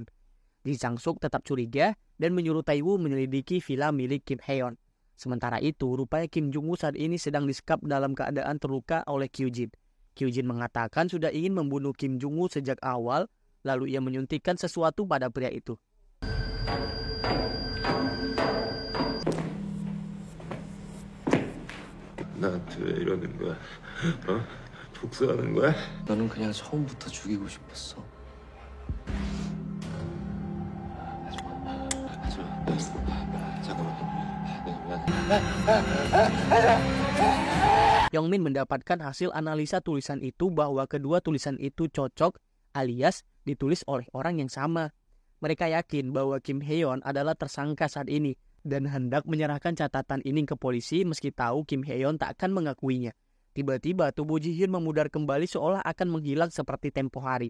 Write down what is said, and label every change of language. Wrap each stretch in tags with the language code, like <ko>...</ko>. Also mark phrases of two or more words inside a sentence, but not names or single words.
<id>Lee Sang-suk tetap curiga dan menyuruh Tae-woo menyelidiki villa milik Kim Haeon. Sementara itu, rupanya Kim Jung-woo saat ini sedang disekap dalam keadaan terluka oleh Kyujin. Kyujin mengatakan sudah ingin membunuh Kim Jung-woo sejak awal, lalu ia menyuntikkan sesuatu pada pria itu.</id> <ko>나한테 왜 이러는 거야? 복수하는 거야? 너는 그냥 처음부터 죽이고 싶었어.</ko> <id>Yongmin mendapatkan hasil analisa tulisan itu bahwa kedua tulisan itu cocok alias ditulis oleh orang yang sama. Mereka yakin bahwa Kim Haeon adalah tersangka saat ini dan hendak menyerahkan catatan ini ke polisi meski tahu Kim Haeon tak akan mengakuinya. Tiba-tiba tubuh Ji-hyun memudar kembali seolah akan menghilang seperti tempo hari.</id>